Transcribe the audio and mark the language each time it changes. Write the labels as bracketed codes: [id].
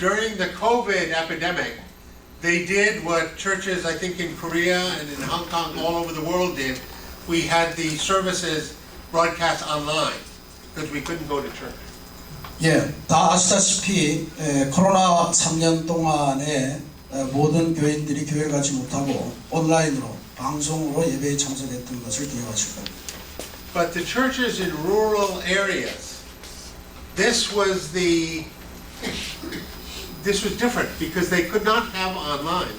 [en] During the COVID epidemic, they did what churches, I think, in Korea and in Hong Kong, all over the world did. We had the services broadcast online because we couldn't go to church. [ko] 예, 다 아시다시피 코로나 3년 동안에 모든 교인들이 교회 가지 못하고 온라인으로 방송으로 예배에 참석했던 것을 기억하실 겁니다. [en] But the churches in rural areas, this was different because they could not have online.